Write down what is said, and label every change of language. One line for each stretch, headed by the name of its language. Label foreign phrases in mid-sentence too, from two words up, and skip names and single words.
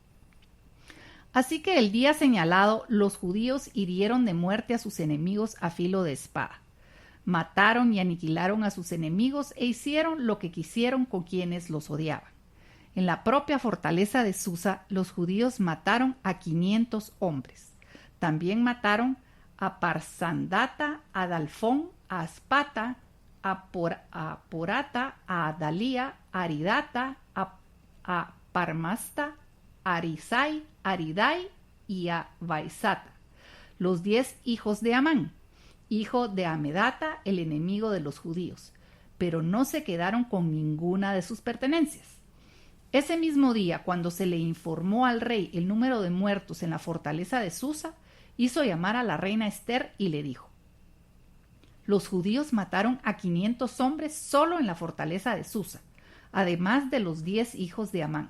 Spanish: Así que el día señalado los judíos hirieron de muerte a sus enemigos a filo de espada. Mataron y aniquilaron a sus enemigos e hicieron lo que quisieron con quienes los odiaban. En la propia fortaleza de Susa, los judíos mataron a 500 hombres. También mataron a Parsandata, a Dalfón, a Aspata, a Porata, a Adalía, a Aridata, a Parmasta, a Arisai, a Aridai y a Vaisata, los 10 hijos de Amán, hijo de Amedata, el enemigo de los judíos, pero no se quedaron con ninguna de sus pertenencias. Ese mismo día, cuando se le informó al rey el número de muertos en la fortaleza de Susa, hizo llamar a la reina Esther y le dijo: los judíos mataron a 500 hombres solo en la fortaleza de Susa, además de los 10 hijos de Amán.